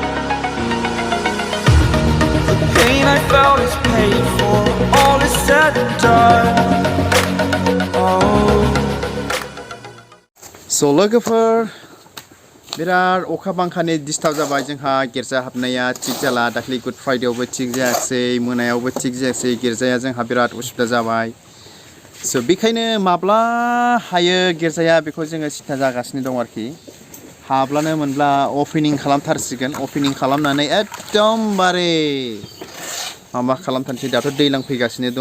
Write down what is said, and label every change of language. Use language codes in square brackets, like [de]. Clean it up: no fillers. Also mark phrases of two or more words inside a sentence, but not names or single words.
[en] The pain I felt is paid for, all is said and done. Oh. [brx] स' लोगोफोर बिराद अखा बांखानि डिस्टार्ब जाबाय जोंहा गिर्जा हाबनाया थिग जाला दाख्लै गुड फ्राइडेआवबो थिग जायासै मोनायावबो थिग जायासै गिर्जाया जोंहा बिराद उसुबिदा जाबाय। स' बेखायनो माब्ला हायो गिर्जाया बेखौ जोङो सिन्था जागासिनो दं आरोखि हाब्लानो मोनब्ला अपेनिं खालामथारसिगोन अपेनिं खालामनानै एकदमबारे माबा खालामथारसै दाथ' दैज्लां फैगासिनो दङ।